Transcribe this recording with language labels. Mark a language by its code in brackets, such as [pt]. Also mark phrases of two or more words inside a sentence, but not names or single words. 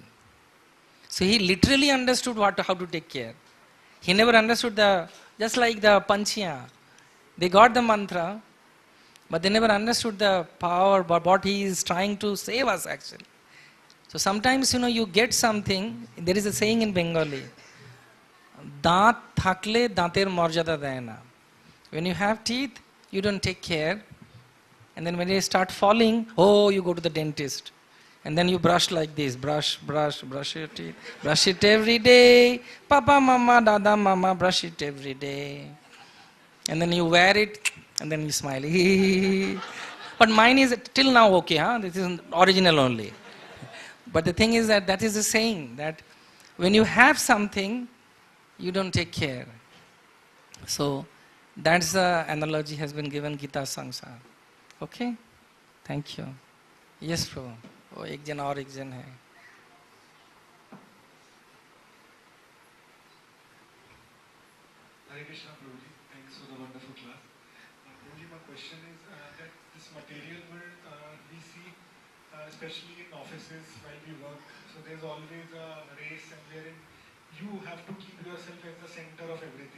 [en] So he literally understood how to take care. He never understood just like the Panchya. They got the mantra, but they never understood the power, but what he is trying to save us actually. So sometimes, you get something, there is a saying in Bengali, [bn] দাঁত থাকলে দাঁতের মর্যাদা দেয় না. [en] When you have teeth, you don't take care. And then when they start falling, you go to the dentist. And then you brush like this, brush your teeth. Brush it every day. Papa, mama, dada, mama, brush it every day. And then you wear it, and then you smile. But mine is till now okay, this is original only. But the thing is that is the saying, that when you have something, you don't take care. So that's the analogy has been given Gita Sangsar. Okay? Thank you. Yes, Prabhu. [hi] एक जन और एक जन है. [en] Hare Krishna, Prabhuji. Thanks for the wonderful class. Prabhuji, my question is that this material world we see, especially in offices while we work, so there's always a race, and wherein you have to keep yourself as the center of everything.